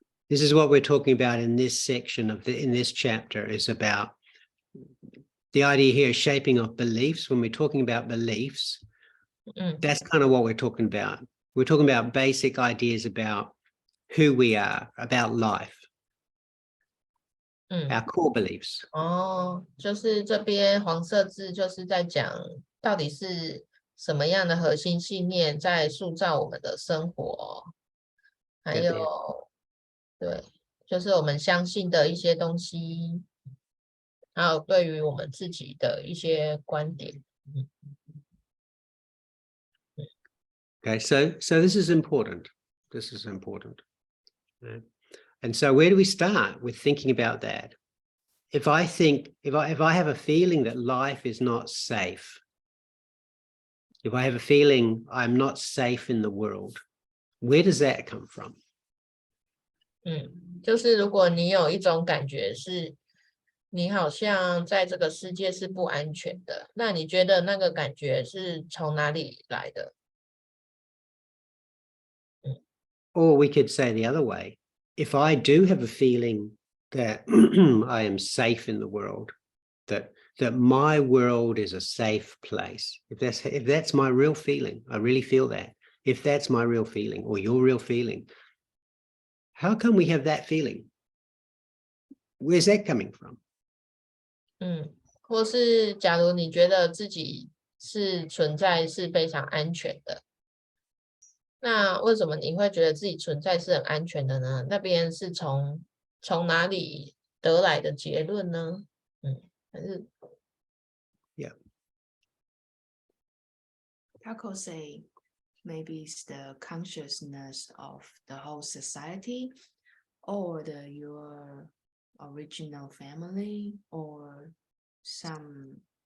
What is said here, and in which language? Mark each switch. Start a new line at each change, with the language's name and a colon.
English: This is what we're talking about in this section in this chapter, is about the idea here, shaping of beliefs. When we're talking about beliefs, that's kind of what we're talking about. We're talking about basic ideas about who we are, about life, our core beliefs.
Chinese: 哦，就是这边黄色字就是在讲到底是什么样的核心信念在塑造我们的生活，还有对，就是我们相信的一些东西，还有对于我们自己的一些观点。
English: Okay, so this is important. This is important. And so where do we start with thinking about that? If I have a feeling that life is not safe, if I have a feeling I'm not safe in the world, where does that come from?
Chinese: 就是如果你有一种感觉是你好像在这个世界是不安全的，那你觉得那个感觉是从哪里来的？
English: Or we could say the other way. If I do have a feeling that I am safe in the world, that my world is a safe place, if that's my real feeling, I really feel that. If that's my real feeling or your real feeling, how come we have that feeling? Where's that coming from?
Chinese: 或是假如你觉得自己是存在是非常安全的，那为什么你会觉得自己存在是很安全的呢？那边是从哪里得来的结论呢？还是 Yeah.
English: Taco say maybe it's the consciousness of the whole society, or your original family, or some